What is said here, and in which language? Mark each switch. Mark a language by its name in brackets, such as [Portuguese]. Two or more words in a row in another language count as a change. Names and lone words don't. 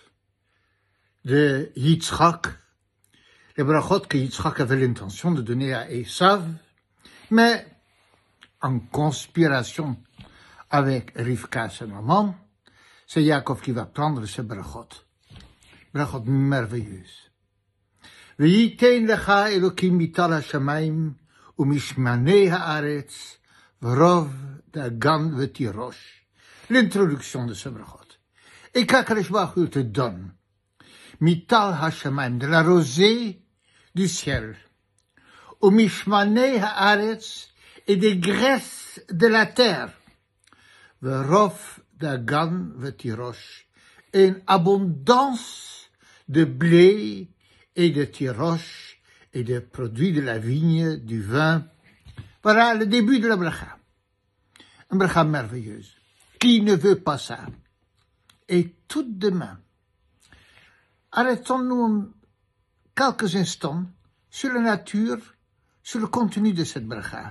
[French] de Yitzhak, le brachot que Yitzhak avait l'intention de donner à Esav, mais en conspiration avec Rivka, sa maman, c'est Yaakov qui va prendre ce brachot merveilleuse. [Hebrew] ויתן לך אלהים מטל השמים ומשמני הארץ ורב דגן ותירש. [French] L'introduction de ce brachot. Et qu' [Hebrew] הקדוש ברוך הוא [French] te donne [Hebrew] מטל השמים, [French] de la rosée du ciel, [Hebrew] ומשמני הארץ, [French] et des graisses de la terre, [Hebrew] ורב דגן ותירש, [French] et une abondance de blé et de tiroche et de produits de la vigne, du vin. Voilà le début de la bracha. Une bracha merveilleuse. Qui ne veut pas ça? Et tout demain, arrêtons-nous quelques instants sur la nature, sur le contenu de cette bracha.